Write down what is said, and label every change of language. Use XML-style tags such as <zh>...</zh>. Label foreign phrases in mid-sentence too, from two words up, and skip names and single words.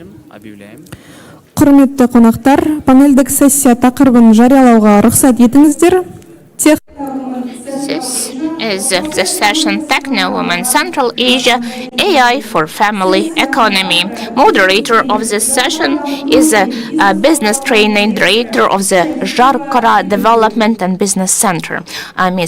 <ru>объявляем.</ru> <kk>Құрметті қонақтар, панельдік сессия тақырыбын жариялауға рұқсат етіңіздер.</kk> <en>This is the session Techno Women Central Asia AI for Family Economy. Moderator of this session is a business training director of the Jarkara Development and Business Center, Ms.</en>